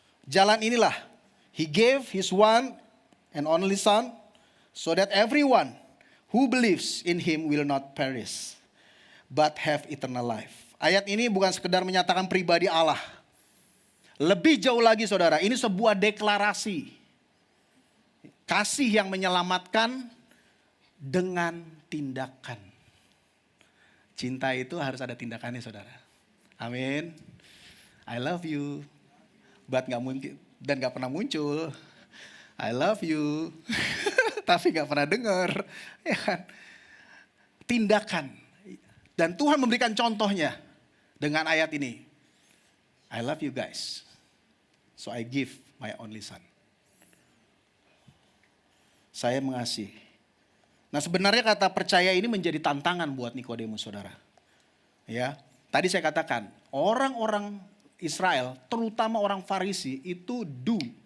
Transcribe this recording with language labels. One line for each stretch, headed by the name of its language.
Indonesian: Jalan inilah,
English: He gave His one and only Son, so that everyone who believes in Him will not perish, but have eternal life.
Indonesian: Ayat ini bukan sekedar menyatakan pribadi Allah. Lebih jauh lagi, saudara, ini sebuah deklarasi. Kasih yang menyelamatkan dengan tindakan. Cinta itu harus ada tindakannya, saudara. Amin.
English: I love you, but
Indonesian: gak mungkin dan gak pernah muncul.
English: I love you,
Indonesian: tapi gak pernah dengar. Ya kan? Tindakan. Dan Tuhan memberikan contohnya dengan ayat ini.
English: I love you guys, so I give my only son.
Indonesian: Saya mengasihi. Nah, sebenarnya kata percaya ini menjadi tantangan buat Nikodemus, saudara. Ya, tadi saya katakan orang-orang Israel, terutama orang Farisi itu do.